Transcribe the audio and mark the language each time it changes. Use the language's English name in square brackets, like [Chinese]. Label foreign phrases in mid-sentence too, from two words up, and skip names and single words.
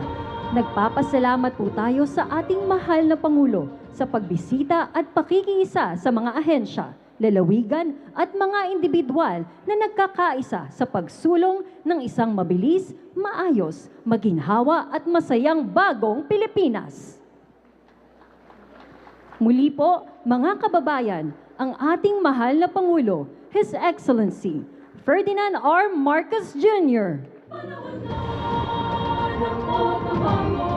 [Filipino] Nagpapasalamat po tayo sa ating mahal na Pangulo sa pagbisita at pakikiisa sa mga ahensya, lalawigan at mga individual na nagkakaisa sa pagsulong ng isang mabilis, maayos, maginhawa at masayang bagong Pilipinas. Muli po, mga kababayan, ang ating mahal na Pangulo, [English] His Excellency Ferdinand R. Marcos Jr. [Filipino] Panahon na ng pagbabago.